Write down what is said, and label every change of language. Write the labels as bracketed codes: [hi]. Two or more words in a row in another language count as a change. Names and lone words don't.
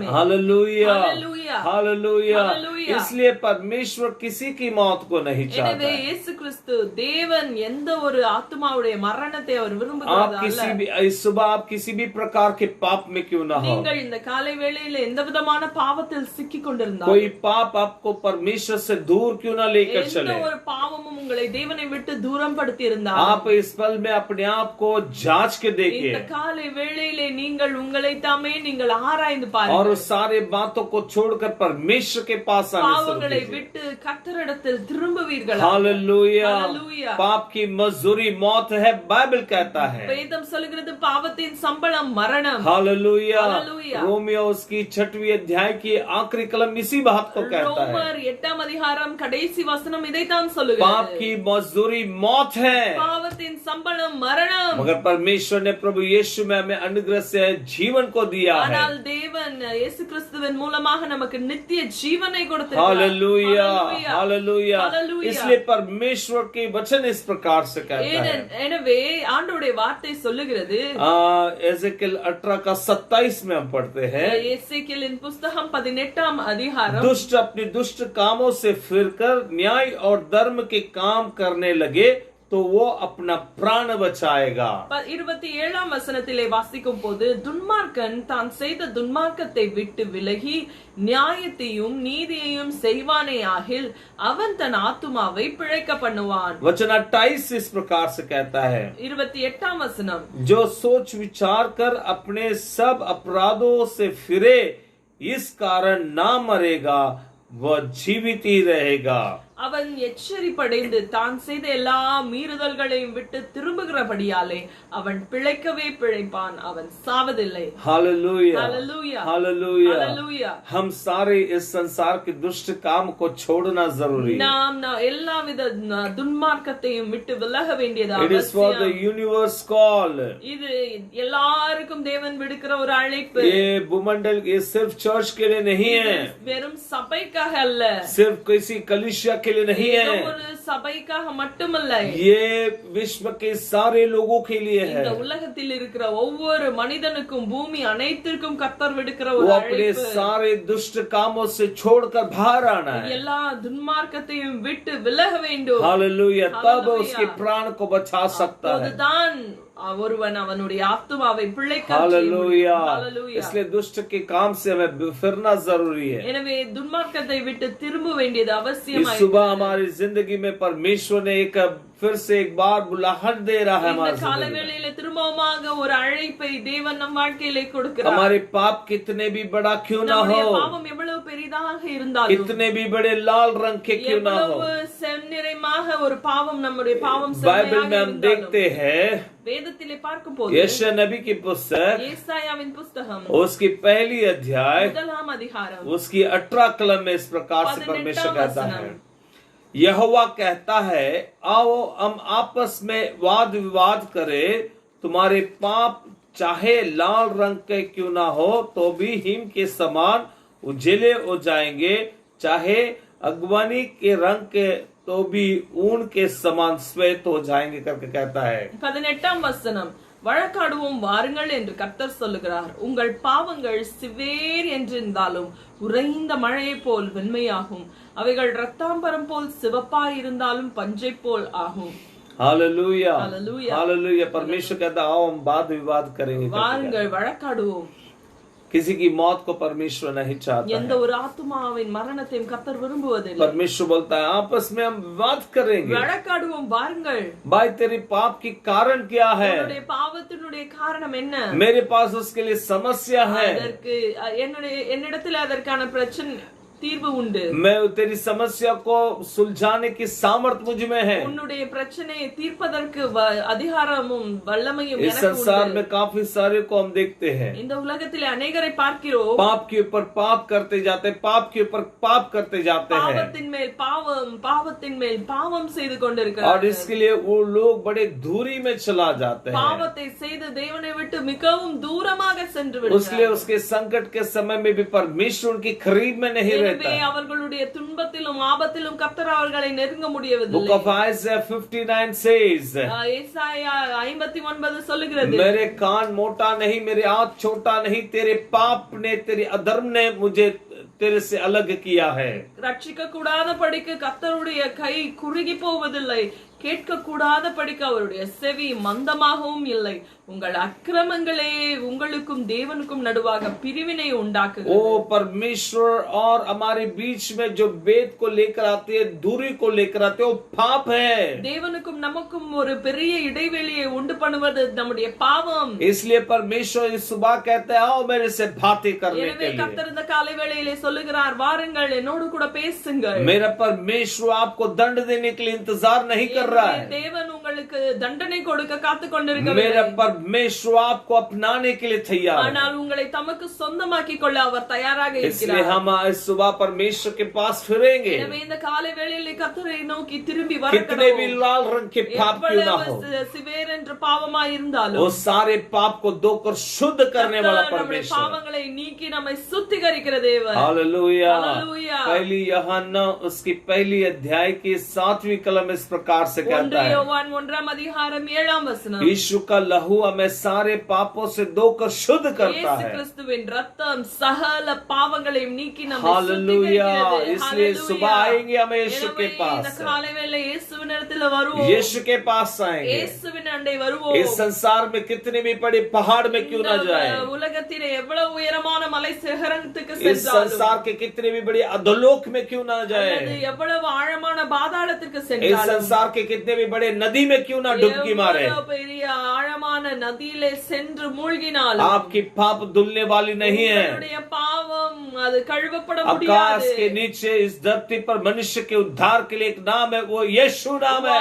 [hi] हालेलुया हालेलुया हालेलुया. हालेलुया. इसलिए परमेश्वर किसी की मौत को नहीं चाहता. [ta] எனவே இயேசு கிறிஸ்து தேவன் எந்த ஒரு ஆத்மாவுடைய மரணத்தை அவர் [hi] आप [ta] விரும்புகிறார் [hi] किसी [ta] அல்ல. [hi] भी इस सुबह आप किसी भी प्रकार के पाप में क्यों ना हो, [ta] நீங்கள் இந்த காலை வேளையில எந்த விதமான பாவத்தில் சிக்கிக் கொண்டிருந்தாலும் [hi] कोई पाप आपको परमेश्वर से दूर क्यों ना लेकर [ta] எந்த [hi] चले, [ta] ஒரு பாவமும் உங்களை தேவனை விட்டு தூரம் படுத்தி இருந்தாலும் [hi] आप इस पल में अपने आप को जांच के [ta] இந்த [hi] देखिए [ta] காலை வேளையிலே நீங்கள் உங்களை தாமே நீங்கள் ஆராய்ந்து [hi] और [ta] பாருங்கள். [hi] उस सारे बातों को छोड़कर परमेश्वर के पास आने शुरू [ta] பாவங்களை [hi] कीजिए. [ta] விட்டு கர்த்தரிடத்தில் திரும்புவீர்கள். [hi] हालेलुया. हालेलुया. पाप की मजदूरी मौत है, बाइबल कहता है. [ta] வேதம் சொல்கிறது பாவத்தின் சம்பளம் மரணம். [hi] हालेलुया. हालेलुया. रोमियो उसकी 6वीं अध्याय की आखिरी कलम इसी बात को कहता है. [ta] ரோமர் 8ஆம் அதிகாரம் கடைசி வசனம் இதைத்தான் [hi] पाप [ta] சொல்லுகிறது. [hi] की मजदूरी मौत है, [ta] பாவத்தின் சம்பளம் மரணம். [hi] मगर परमेश्वर ने प्रभु यीशु में हमें अनुग्रह से जीवन को दिया है. [ta] ஆனால் தேவன் இயேசு கிறிஸ்துவின் மூலமாக நமக்கு நித்திய ஜீவனை கொடுத்திருக்கிறார். [hi] हालेलुया हालेलुया. हालेलुया. हालेलुया. इसलिए परमेश्वर के वचन इस प्रकार से कहता है. [ta] எனவே ஆண்டவருடைய வார்த்தை சொல்லுகிறது, [hi] एजेकिएल 18 का 27 में हम पढ़ते हैं, [ta] எசேக்கியேலின் புஸ்தகம் 18ஆம் அதிகாரம், [hi] दुष्ट अपने दुष्ट कामों से फिरकर न्याय और धर्म के काम करने लगे तो वो अपना प्राण बचाएगा. [ta] 27ஆம் வசனத்திலே வாசிக்கும் போது, துன்மார்க்கன் தான் செய்த துன்மார்க்கத்தை விட்டு விலகி நியாயத்தையும் நீதியையும் செய்வானே ஆகில் அவன் தன் ஆத்துமாவை பிழைக்க பண்ணுவான். [hi] वचन 28 इस प्रकार से कहता है, [ta] 28ஆம் வசனம், [hi] जो सोच विचार कर अपने सब अपराधों से फिरे इस कारण ना मरेगा वह जीवित ही रहेगा. [ta] அவன் எச்சரிப்படைந்து தான் செய்த எல்லா மீறுதல்களையும் விட்டு திரும்புகிறபடியாலே அவன் பிழைக்கவே பிழைப்பான், அவன் சாவதில்லை. [hi] हालेलुया हालेलुया. हालेलुया. हालेलुया. हम सारे इस संसार के दुष्ट काम को छोड़ना जरूरी है. [ta] நாம் எல்லாவித துன்மார்க்கத்தையும் விட்டு விலக வேண்டியது [en] It is for the [ta] அவசியம். [en] universe call. [ta] இது எல்லாருக்கும் தேவன் விடுக்கிற ஒரு அழைப்பு. [hi] ये भूमंडल ये सिर्फ चर्च के लिए नहीं है, [ta] வெறும் சபைக்காக அல்ல, [hi] सिर्फ किसी कलीसिया के लिए नहीं [ta] ஏதோ [hi] है, [ta] ஒரு சபைக்காக மட்டுமல்ல, [hi] ये विश्व के सारे लोगों के लिए है. [ta] இந்த உலகத்தில் இருக்கிற ஒவ்வொரு மனிதனுக்கும் பூமி அனைத்திற்கும் கர்த்தர் விடுக்கிற [hi] वो [ta] ஒரு [hi] अपने [ta] அழைப்பு. [hi] सारे दुष्ट कामों से छोड़कर बाहर आना है. [ta] எல்லா துன்மார்க்கத்தையும் விட்டு விலக வேண்டும். [hi] हालेलुया. तब हालेलुया. उसके प्राण को बचा सकता है. [ta] அப்போதுதான் ஒருவன் அவனுடைய ஆத்துமாவை பிழைக்க செய்ய [hi] हालेलुया. [ta] முடியும். [hi] हालेलुया. इसलिए दुष्ट के काम से हमें फिरना जरूरी है. [ta] எனவே துன்மார்க்கத்தை விட்டு திரும்ப வேண்டியது [hi] इस [ta] அவசியமாய் [hi] सुबह हमारी जिंदगी में परमेश्वर ने फिर से एक बार बुलाहट दे रहा है [ta] இந்த [hi] हमारे [ta] கால [hi] जिंदगी में. [ta] வேளையில திரும்பவுமாக ஒரு அழைப்பை தேவன் நம் வாழ்க்கையிலே கொடுக்கிறார். [hi] हमारे पाप कितने भी बड़ा क्यों ना [ta] நம்முடைய [hi] हो, [ta] பாவம் எவ்வளவு பெரிதாக இருந்தாலும், [hi] कितने भी बड़े लाल रंग के क्यों ना हो, [ta] எவ்வளவு செந்நிறமாக ஒரு பாவம் நம்முடைய பாவம் [hi] बाइबल में हम [ta] செம்மையாக [hi] देखते [ta] இருந்தாலும், [hi] हैं [ta] வேதத்திலே பார்க்கும்போது [hi] यशायाह नबी की पुस्तक [ta] ஏசாயாவின் புஸ்தகம் [hi] उसकी पहली अध्याय [ta] 1ஆம் அதிகாரம் [hi] उसकी 18 कलम में इस प्रकार से [ta] 18 [hi] परमेश्वर कहता वचन। है, यहोवा कहता है आओ हम आपस में वाद विवाद करें, तुम्हारे पाप चाहे लाल रंग के क्यों ना हो तो भी हिम के समान उजेले हो जाएंगे, चाहे अगवानी के रंग के तो भी ऊन के समान श्वेत हो जाएंगे करके कहता है. [ta] 18ஆம் வசனம், வழக்காடுவோம் வாருங்கள் என்று கர்த்தர் சொல்லுகிறார். உங்கள் பாவங்கள் சிவேர் என்றிருந்தாலும் உறைந்த மழையை போல் வெண்மையாகும், அவைகள் இரத்தாம்பரம் போல் சிவப்பாய் இருந்தாலும் பஞ்சை போல் ஆகும். [hi] हालेलुया हालेलुया। हालेलुया. परमेश्वर कहता है आओ हम वाद विवाद करेंगे करके [ta] வாருங்கள் வழக்காடுவோம். [hi] किसी की मौत को परमेश्वर नहीं चाहता [ta] எந்த [hi] है. [ta] ஒரு ஆத்துமாவின் மரணத்தையும் கர்த்தர் விரும்புவதில்லை. [hi] परमेश्वर बोलता है आपस में हम विवाद करेंगे. [ta] வழக்காடுவோம் வாருங்கள். [hi] भाई तेरे पाप की कारण क्या है, [ta] உன்னுடைய பாவத்தினுடைய காரணம் என்ன? [hi] मेरे पास उसके लिए समस्या है, [ta] அதற்கு என்னிடத்தில் அதற்கான பிரச்சனை தீர்வு உண்டு. [hi] मैं तेरी समस्या को सुलझाने की सामर्थ मुझ में है. [ta] உன்னுடைய பிரச்சனையை தீர்ப்பதற்கு அதிகாரமும் வல்லமையும் [hi] इस [ta] எனக்கு [hi] संसार [ta] உண்டு. [hi] में काफी सारे को हम देखते हैं, [ta] இந்த உலகத்திலே अनेகரை பார்க்கிறோம். [hi] पाप के ऊपर पाप करते जाते, पाप के ऊपर पाप करते जाते हैं, [ta] பாவத்தின் மேல் பாவம், பாவத்தின் மேல் பாவம் செய்து [hi] और [ta] கொண்டிருக்கிறார்கள். [hi] इसके लिए वो लोग बड़े दूरी में चला जाते हैं. [ta] பாவத்தை செய்து தேவனை விட்டு மிகவும் தூரமாக சென்று [hi] उसके लिए [ta] விடுகிறார்கள். [hi] उसके संकट के समय में भी परमेश्वर उनकी करीब में नहीं रहता रहता है। [ta] அவர்களுடைய துன்பத்திலும் ஆபத்திலும் கர்த்தர் அவர்களை நெருங்க முடியவில்லை. [en] Book of Isaiah 59 says, [ta] ஏசாயா 59 சொல்லுகிறது, [hi] मेरे कान मोटा नहीं, मेरे हाथ छोटा नहीं, तेरे पाप ने, तेरे अधर्म ने मुझे तेरे से अलग किया है. [ta] ரட்சிக்க கூடாத படிக்கு கர்த்தருடைய கை குறுகி போவதில்லை, கேட்க கூடாத படிக்க அவருடைய செவி மந்தமாகவும் இல்லை. உங்கள் அக்கிரமங்களே உங்களுக்கும் தேவனுக்கும் நடுவாக பிரிவினை உண்டாக்குகிறது. [hi] ओ परमेश्वर और हमारे बीच में जो भेद को लेकर आते हैं, दूरी को लेकर आते हैं, वो पाप है. [ta] தேவனுக்கும் நமக்கும் ஒரு பெரிய இடைவெளியை உண்டு பண்ணுவது நம்முடைய பாவம். [hi] इसलिए परमेश्वर इस सुबह कहते हैं, आओ मेरे से बातें करने के [ta] எனவே [hi] लिए. [ta] கர்த்தர் இந்த காலை வேளையிலே சொல்லுகிறார், வாருங்கள் என்னோடு கூட பேசுங்கள். [hi] मेरा परमेश्वर आपको दंड देने के लिए इंतजार नहीं कर रहा है. [ta] தேவன் உங்களுக்கு தண்டனை கொடுக்க காத்துக் கொண்டிருக்கிறார். [hi] मेरा परमेश्वर आपको अपनाने के लिए तैयार है. [ta] ஆனால் உங்களை தமக்கு சொந்தமாக்கிக் கொள்ள அவர் தயாராக [hi] इसलिए [ta] இருக்கிறார். [hi] हम इस सुबह परमेश्वर के पास फिरेंगे. [ta] எனவே இந்த காலை வேளையிலே கர்த்தரை நோக்கி திரும்பி [hi] कितने भी [ta] வரணும். [hi] लाल रंग के पाप क्यों ना हो, [ta] சிவேர் என்ற பாவமாய் இருந்தாலும் [hi] वो सारे पाप को धोकर शुद्ध करने वाला [ta] நம்முடைய [hi] परमेश्वर. [ta] பாவங்களை நீக்கி நம்மை சுத்திகரிக்கிற தேவன். [hi] हालेलुया. हालेलुया. पहली यूहन्ना उसकी पहली अध्याय की 7वीं कलम इस प्रकार से कहता है, [ta] யோவான் 1 அதிகாரம் 7 வசனம், [hi] यीशु का लहू हमें सारे पापों से धोकर शुद्ध करता [ta] இயேசு [hi] है. [ta] கிறிஸ்துவின் ரத்தம் சகல பாவங்களையும் நீக்கி நம்மை [hi] हालेलुया. [ta] சுத்திகரிக்கிறது. [hi] इसलिए सुबह हालेलुया. आएंगे हम यीशु के [ta] எனவே இந்த [hi] पास, [ta] காலை வேளை இயேசுவின் இடத்துல வருவோம். [hi] यीशु के पास आएंगे. [ta] இயேசுவின் அண்டை வருவோம். [hi] इस संसार में कितने भी बड़े पहाड़ में क्यों ना जाए, [ta] உலகத்திலே எவ்வளவு உயரமான மலை சிகரத்துக்கு [hi] इस [ta] சென்றாலும், [hi] संसार के कितने भी बड़े अधोलोक में क्यों ना [ta] அல்லது [hi] जाए, [ta] எவ்வளவு ஆழமான பாதாளத்திற்கு [hi] इस [ta] சென்றாலும், [hi] संसार के कितने भी बड़े नदी में क्यों ना डुबकी मारे, [ta] எவ்வளவு பெரிய ஆழமான நதியிலே சென்று மூழ்கினாலும், [hi] आपकी पाप धुलने वाली नहीं है. [ta] உங்களுடைய பாவம் அது கழுவப்பட [hi] आकाश [ta] முடியாது. [hi] के नीचे इस धरती पर मनुष्य के उद्धार के लिए एक नाम है, वो यीशु नाम है.